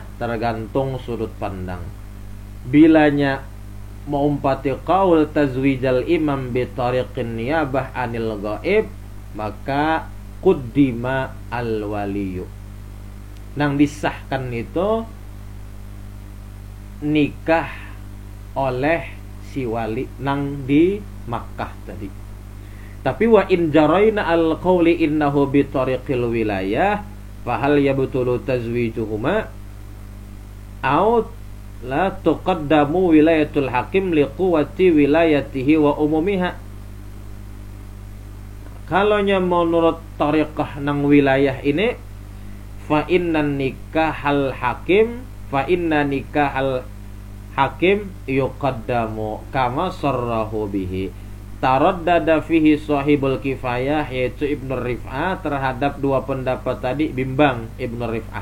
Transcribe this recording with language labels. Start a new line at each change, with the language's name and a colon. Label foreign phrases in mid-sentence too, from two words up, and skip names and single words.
Banjar: Tergantung sudut pandang. Bilanya maumpati
Arabic: قول تزويج الإمام بطريق النيابة عن الغائب, maka قدم الولي.
Banjar: Nang disahkan itu nikah oleh si wali nang di Makkah tadi.
Arabic: Tapi وإن جرينا القول إنه بطريق الولاية فهل يبطل تزويجهما أو لا تقدم ولاية الحاكم لقوة ولايته وعمومها.
Banjar: Kalonya menurut tariqah nang wilayah ini,
Arabic: فإن نكاح الحاكم يقدم كما صرح به تردد فيه صاحب الكفاية,
Banjar: yaitu Ibnu Rif'ah terhadap dua pendapat tadi, bimbang Ibnu Rif'ah.